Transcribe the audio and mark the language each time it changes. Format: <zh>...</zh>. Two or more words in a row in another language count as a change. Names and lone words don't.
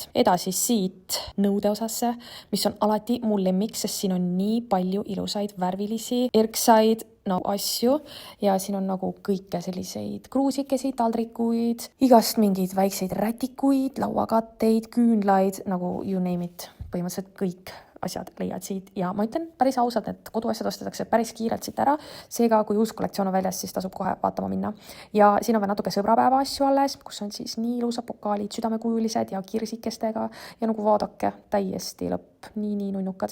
<et>Edasi siit nõudeosasse, mis on alati mu lemmik, sest siin on nii palju ilusaid värvilisi erksaid asju ja siin on nagu kõike selliseid kruusikesi, taldrikuid, igast mingeid väikseid rätikuid, lauakatteid, küünlaid, nagu</et> <en>you name it,</en> <et>põhimõtteliselt kõik asjad leiad siit ja ma ütlen päris ausalt, et koduasjad ostetakse päris kiirelt siit ära, seega kui uus kollektsioon on väljas, siis tasub kohe vaatama minna. Ja siin on veel natuke sõbrapäeva asju alles, kus on siis nii ilusad pokaalid, südamekujulised ja kirsikestega ja nagu vaadake, täiesti lõpp, nii nunnukad.</et>